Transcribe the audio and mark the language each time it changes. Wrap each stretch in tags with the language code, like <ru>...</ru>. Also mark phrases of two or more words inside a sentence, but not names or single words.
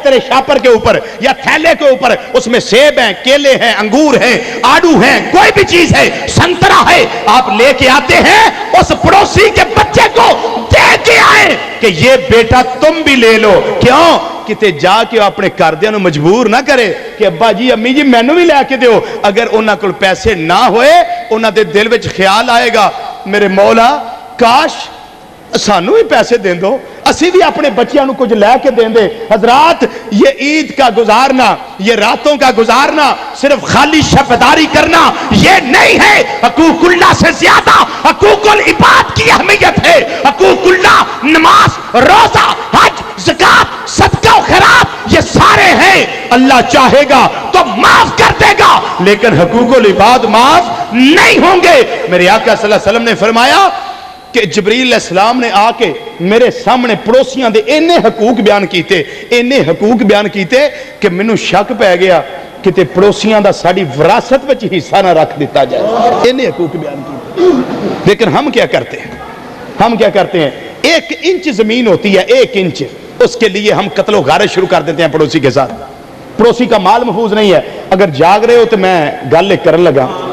<ur>تیرے شاپر کے اوپر یا تھیلے کے اوپر اس میں سیب ہیں کیلے ہیں انگور ہیں آڑو ہیں کوئی بھی چیز ہے سنترا ہے آپ لے کے آتے ہیں اس پڑوسی کے بچے کو دے کے آئے کہ یہ بیٹا تم بھی لے لو</ur> <pa>کیوں کتے جا کے اپنے کردیاں نو مجبور نہ کرے کہ ابا جی امی جی مینوں بھی لے کے دیو اگر انہاں کول پیسے نہ ہوئے انہاں دے دل وچ خیال آئے گا میرے مولا کاش سانو بھی پیسے دیں دو اسی بھی اپنے بچیاں نو کچھ لے کے دیں دے</pa> <ur>حضرات یہ عید کا گزارنا یہ راتوں کا گزارنا صرف خالی شپداری کرنا یہ نہیں ہے حقوق اللہ سے زیادہ حقوق العباد کی اہمیت ہے حقوق اللہ نماز روزہ حج زکات صدقہ و خیرات یہ سارے ہیں اللہ چاہے گا تو معاف کر دے گا لیکن حقوق العباد معاف نہیں ہوں گے میرے آقا</ur> <ar>صلی اللہ علیہ وسلم</ar> <ur>نے فرمایا کہ جبریل</ur> <ar>علیہ السلام</ar> <ur>نے آ کے میرے سامنے</ur> <pa>پڑوسیاں دے اینے حقوق بیان کیتے کہ منو شک پہ گیا کہ تے پڑوسیاں دا ساڑی وراثت وچ حصہ نہ رکھ دیتا جائے اینے حقوق بیان کیتے</pa> <ur>لیکن ہم کیا کرتے ہیں 1 انچ زمین ہوتی ہے 1 انچ اس کے لیے ہم قتل و غارت شروع کر دیتے ہیں پڑوسی کے ساتھ پڑوسی کا مال محفوظ نہیں ہے اگر جاگ رہے ہو تو</ur> <pa>میں گل ایک کرن لگا</pa>